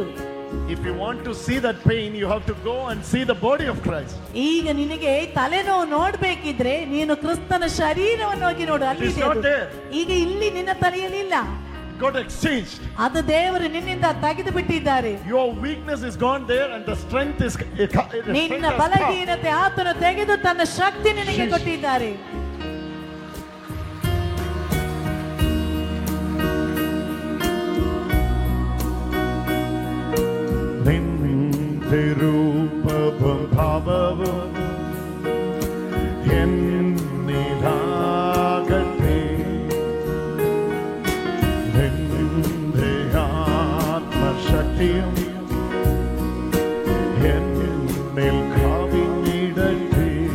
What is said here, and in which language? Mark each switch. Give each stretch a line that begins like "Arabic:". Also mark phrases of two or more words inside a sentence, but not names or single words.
English: If you want to see that pain, you have to go and see the body of Christ.
Kannada: ಈಗ ನಿನಗೆ ತಲೆನೋವು ನೋಡ್ಬೇಕಿದ್ರೆ ನೀನು ಕ್ರಿಸ್ತನ ಶರೀರವನ್ನು ಹೋಗಿ ನೋಡು, ಅಲ್ಲಿ ಇದೆ ಅದು. ಈಗ ಇಲ್ಲಿ ನಿನ್ನ ತಲೆಯಲ್ಲಿ ಇಲ್ಲ,
English: Got exchanged.
Kannada: ಅದು ದೇವರು ನಿನ್ನಿಂದ ತೆಗೆದು ಬಿಟ್ಟಿದ್ದಾರೆ.
English: Your weakness is gone there, and the strength is.
Kannada: ನಿನ್ನ ಬಲಹೀನತೆ ಆತನು ತೆಗೆದು ತನ್ನ ಶಕ್ತಿ ನಿನಗೆ ಕೊಟ್ಟಿದ್ದಾರೆ.
Malayalam: നിന്റെ രൂപവും ഭാവവും എന്നിലാകട്ടെ, നിന്റെ ആത്മശക്തിയും എന്നിൽ കവിഞ്ഞിടട്ടെ.